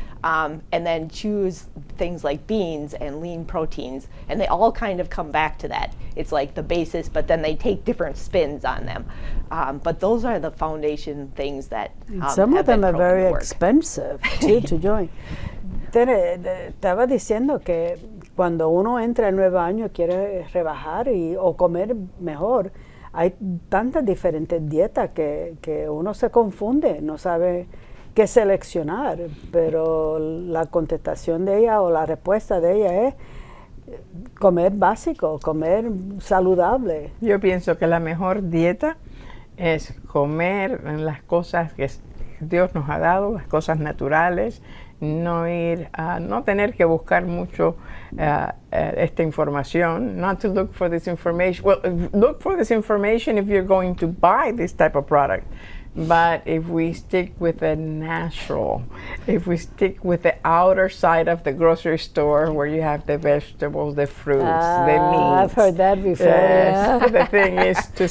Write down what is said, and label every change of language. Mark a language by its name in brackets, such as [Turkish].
[English] And then choose things like beans and lean proteins. And they all kind of come back to that. It's like the basis, but then they take different spins on them. But those are the foundation things that some of them are very expensive too to join. [Spanish] Estaba diciendo que cuando uno entra al nuevo año quiere rebajar o comer mejor, hay tantas diferentes dietas que uno se confunde, no sabe qué seleccionar, pero la contestación de ella o la respuesta de ella es comer básico, comer saludable. Yo pienso que la mejor dieta es comer las cosas que Dios nos ha dado, las cosas naturales, no tener que buscar mucho esta información, [English] not to look for this information. Well, look for this information if you're going to buy this type of product. But if we stick with the natural, if we stick with the outer side of the grocery store where you have the vegetables, the fruits, the meats. I've heard that before. Yes. The thing is to